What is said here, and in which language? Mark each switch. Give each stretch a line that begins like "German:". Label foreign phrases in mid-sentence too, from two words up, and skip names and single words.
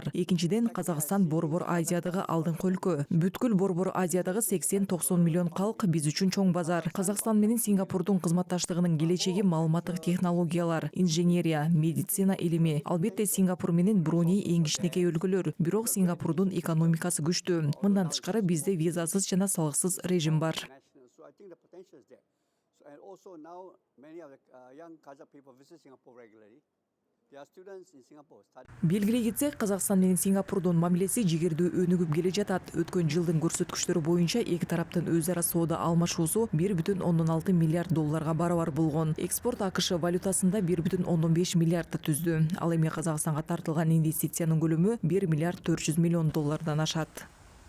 Kyrgyz: Экинчиден, Казакстан Борбор Азиядагы алдыңкы өлкө. Бүткүл Борбор Азиядагы 80-90 миллион калк биз үчүн чоң базар. Казакстан менен Сингапурдун кызматташтыгынын келечеги маалыматтык технологиялар, инженерия, медицина илими. Албетте Сингапур менен Бруней эң кичинекей өлкөлөр, бирок Сингапурдун экономикасы күчтүү. Мындан тышкары бизде визасыз жана салыксыз режим бар.
English: And also now many of the young Kazakh people visit Singapore regularly. They are students in Singapore.
Kyrgyz: Белгилей кетсек, Казакстан менен Сингапурдун мамилеси жигердүү өнүгүп келе жатат. Өткөн жылдын көрсөткүчтөрү боюнча эки тараптын өз ара соода алмашуусу $1,6 миллиард барабар болгон. Экспорт АКШ валютасында $1,5 миллиардты түздү. Ал эми Казакстанга тартылган инвестициянын көлөмү $1,4 миллиард ашат.